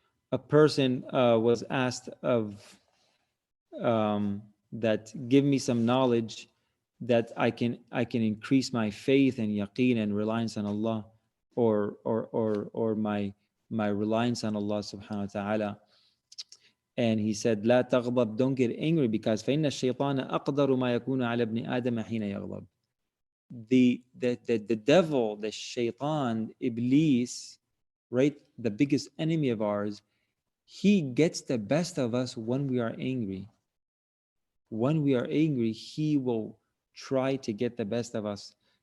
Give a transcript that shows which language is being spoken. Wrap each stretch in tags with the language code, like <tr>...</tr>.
<en>A person was asked of that, give me some knowledge that I can increase my faith and yaqeen and reliance on Allah, or my reliance on Allah subhanahu wa ta'ala. And he said,</en> <ar>لا تغضب,</ar> <en>don't get angry, because</en> <ar>فإن الشيطان أقدر ما يكون على ابن آدم حين يغضب.</ar> <en>The devil, the shaitan, Iblis, right, the biggest enemy of ours, he gets the best of us when we are angry. When we are angry, he will try to get the best of us.</en>